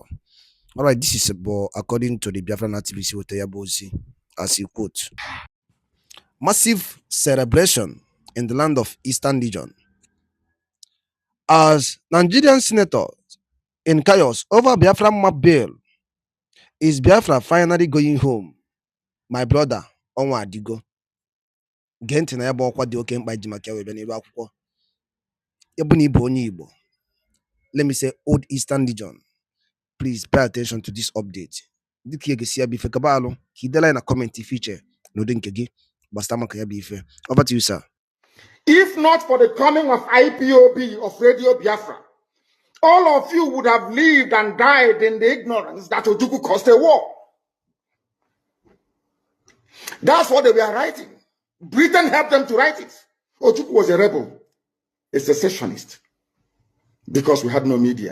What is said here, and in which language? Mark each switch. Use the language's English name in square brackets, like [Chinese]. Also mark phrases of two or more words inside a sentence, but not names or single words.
[English] Alright, this is about according to the Biafra activist Yabozi, as he quote. Massive celebration in the land of Eastern Region. As Nigerian senator in chaos over Biafra map bill, is Biafra finally going home? My brother, [Igbo] Onwa Adigo. Gee ntị na ya bụ ọkwa dị oke mkpa iji maka ya wee bịa n'elu akwụkwọ. Ebe na ịbụ onye Igbo, [English] let me say Old Eastern Region, please pay attention to this update. [Igbo] Dịka ị ga-esi ya bụ ife kaba alụ, ka ị dela na comment ife iche n'ụdị nke gị gbasara maka ya bụ ife. [English] Over to you, sir. If not for the coming of IPOB of Radio Biafra, all of you would have lived and died in the ignorance that Ojukwu caused a war. That's what they were writing. Britain helped them to write it. Ojukwu was a rebel, a secessionist, because we had no media.